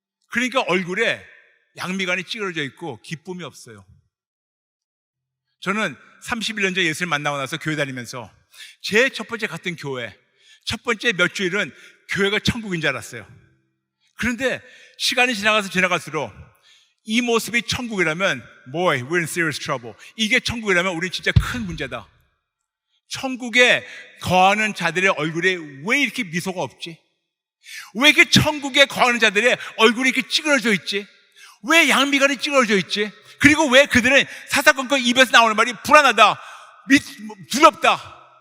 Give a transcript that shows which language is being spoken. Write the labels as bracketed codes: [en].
[ko] 그러니까 얼굴에 양미간이 찌그러져 있고 기쁨이 없어요. 저는 31년 전 예수를 만나고 나서 교회 다니면서 제 첫 번째 갔던 교회, 첫 번째 몇 주일은 교회가 천국인 줄 알았어요. 그런데 시간이 지나갈수록 이 모습이 천국이라면 [en] Boy, we're in serious trouble. [ko] 이게 천국이라면 우린 진짜 큰 문제다. 천국에 거하는 자들의 얼굴에 왜 이렇게 미소가 없지? 왜 이렇게 천국에 거하는 자들의 얼굴이 이렇게 찌그러져 있지? 왜 양미간이 찌그러져 있지? 그리고 왜 그들은 사사건건 입에서 나오는 말이 불안하다, 두렵다.